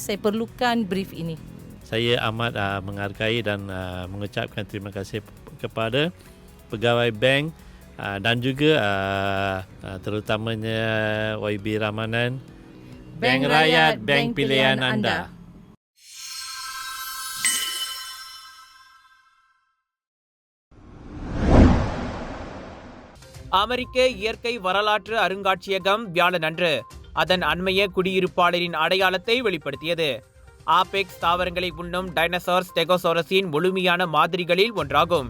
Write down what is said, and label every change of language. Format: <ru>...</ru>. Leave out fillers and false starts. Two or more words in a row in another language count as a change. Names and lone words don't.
<ms>Saya perlukan brief ini. Saya amat menghargai dan mengucapkan terima kasih kepada pegawai bank dan juga terutamanya YB Ramanan. Bank Rakyat, bank pilihan anda.</ms> <ta>அமெரிக்க இயற்கை வரலாற்று அருங்காட்சியகம் வியாழனன்று அதன் அண்மைய குடியிருப்பாளரின் அடையாளத்தை வெளிப்படுத்தியது. ஆபெக்ஸ் தாவரங்களை உண்ணும் டைனோசார் ஸ்டெகோசாரஸின் முழுமையான மாதிரிகளில் ஒன்றாகும்.</ta>